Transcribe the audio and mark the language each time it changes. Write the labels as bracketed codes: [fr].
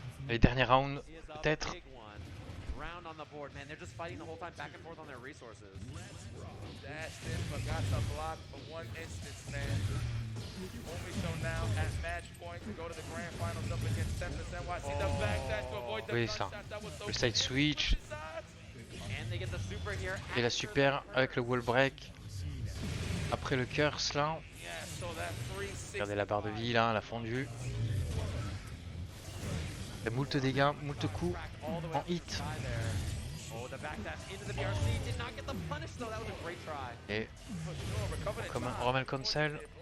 [fr] Les derniers rounds, peut-être. [en] Round on the board, man. They're just fighting the whole time back and forth on their resources. Dashed in, but got to block for one instance, man. Officiel now at match point to go to the grand finals up against Tempest NYC. The backdash to avoid the [fr] Oui, ça. [en] gunshot. That was so [fr] Le side switch. [en] And they get the super here. [fr] Et la super avec le wall break. Après le curse là. [en] Yeah, so that 360. [fr] Regardez la barre de vie là, elle a fondu. Il y a moult dégâts, moult coups en hit. [en] Oh, the backdash into the BRC did not get the punish though. That was a great try. [fr] Et comme un Roman Cancel.